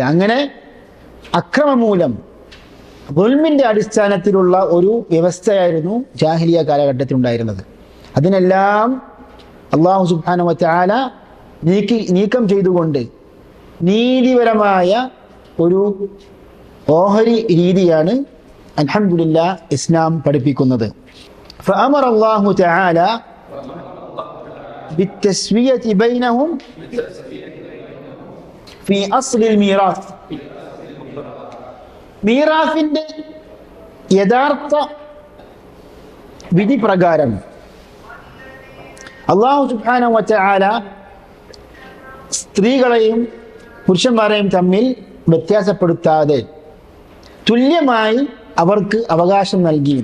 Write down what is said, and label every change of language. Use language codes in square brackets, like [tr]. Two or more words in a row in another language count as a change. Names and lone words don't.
[ml] അങ്ങനെ അക്രമമൂലം ദുൽമിന്റെ അടിസ്ഥാനത്തിലുള്ള ഒരു വ്യവസ്ഥയായിരുന്നു ജാഹിലിയ കാലഘട്ടത്തിൽ ഉണ്ടായിരുന്നത്. അതിനെല്ലാം അല്ലാഹു [ar] سبحانه وتعالى [ml] നീക്കം ചെയ്തുകൊണ്ട് നീതിപരമായ ഒരു ഓഹരി രീതിയാണ് അൽഹംദുലില്ലാഹ് ഇസ്ലാം പഠിപ്പിക്കുന്നത്. [ar] فأمر الله تعالى بالتسوية بينهم في أصل الميراث. [ml] മീറാസിന്റെ യഥാർത്ഥ വിധി പ്രകാരം അല്ലാഹു [ar] سبحانه وتعالى [ml] സ്ത്രീകളെയും പുരുഷന്മാരെയും തമ്മിൽ വ്യത്യാസപ്പെടുത്താതെ തുല്യമായി അവർക്ക് അവകാശം നൽകി.